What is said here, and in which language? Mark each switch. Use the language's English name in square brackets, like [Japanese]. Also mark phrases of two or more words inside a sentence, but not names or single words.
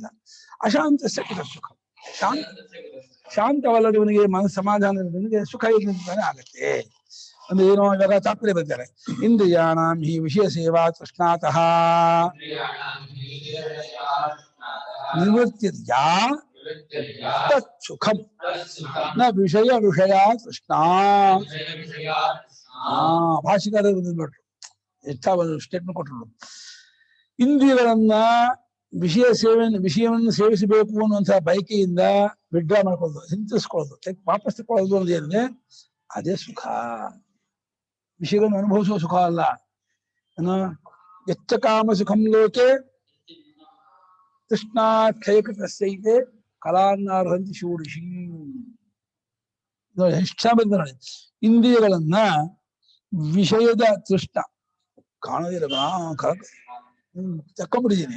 [Kannada] ಅಶಾಂತ ಸುಖ. ಶಾಂತವಲ್ಲದವನಿಗೆ ಮನಸ್ಸು ಸಮಾಧಾನದವನಿಗೆ ಸುಖ ಇಲ್ಲಂತಾನೆ ಆಗತ್ತೆ. ಅಂದ್ರೆ ಏನೋ ಇವಾಗ ತಾತ್ಪರ್ಯ ಬರ್ತಾರೆ. [Sanskrit] ಇಂದ್ರಿಯಾಣಾಂ ಹಿ ವಿಷಯ ಸೇವಾ ತೃಷ್ಣಾತಃ ನಿವೃತ್ತಿರ್ಯಾ ತತ್ ಸುಖಂ ನ ವಿಷಯ ತೃಷ್ಣಾ. [Kannada] ಭಾಷಿಕಾರರು ಬಂದ್ಬಿಟ್ರು, ಎಷ್ಟ ಒಂದು ಸ್ಟೇಟ್ಮೆಂಟ್ ಕೊಟ್ಟರು. ಇಂದ್ರಿಯಗಳನ್ನ ವಿಷಯವನ್ನು ಸೇವಿಸಬೇಕು ಅನ್ನುವಂತಹ ಬಯಕೆಯಿಂದ ವಿಡ್ರಾ ಮಾಡ್ಕೊಳ್ಳೋದು, ಹಿಂತಿಸ್ಕೊಳ್ಳೋದು, ವಾಪಸ್ ತಗೊಳ್ಳೋದು ಅನ್ನೋದು ಏನಿದೆ ಅದೇ ಸುಖ. ವಿಷಯಗಳನ್ನು ಅನುಭವಿಸುವ ಸುಖ ಅಲ್ಲ. ಏನು [Sanskrit] ಯಚ್ಚ ಕಾಮ ಸುಖಂ ಲೋಕೆ ತೃಷ್ಣಾಕ್ಷಯಕೃತಸ್ಯೈತೆ ಕಲಾನ್ನಾರ್ಹಂತಿ ಶೂರಿಷಿ. [Kannada] ಎಷ್ಟು ಬಂದ ಇಂದ್ರಿಯಗಳನ್ನ ವಿಷಯದ ತೃಷ್ಣ ಕಾಣದಿರ ತಕ್ಕೊಂಡ್ಬಿಟ್ಟಿದ್ದೀನಿ.